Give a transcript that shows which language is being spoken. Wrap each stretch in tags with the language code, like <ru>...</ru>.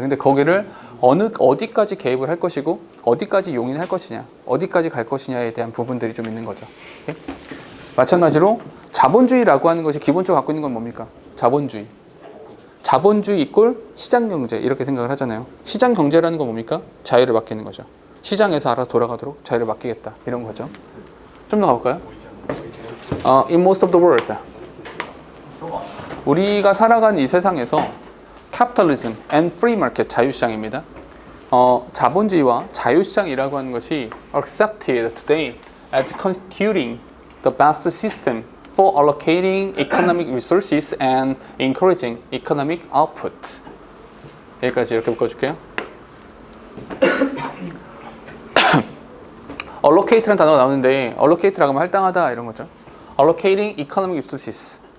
<ko>근데 거기를 어디까지 개입을 할 것이고 어디까지 용인할 것이냐, 어디까지 갈 것이냐에 대한 부분들이 좀 있는 거죠. 오케이? 마찬가지로 자본주의라고 하는 것이 기본적으로 갖고 있는 건 뭡니까? 자본주의. 자본주의 이꼴 시장경제 이렇게 생각을 하잖아요. 시장경제라는 건 뭡니까? 자유를 맡기는 거죠. 시장에서 알아서 돌아가도록 자유를 맡기겠다 이런 거죠. 좀 더 가볼까요?</ko> <en>In most of the world,</en> <ko>우리가 살아가는 이 세상에서</ko> <en>capitalism and free market</en> <ko>자유시장입니다. 자본주의와 자유시장이라고 하는 것이</ko> <en>accepted today as constituting the best system for allocating economic resources and encouraging economic output.</en> <ko>여기까지 이렇게 묶어줄게요. allocate라는 단어가 나오는데 allocate라고 하면 할당하다 이런 거죠.</ko> <en>allocating economic resources.</en>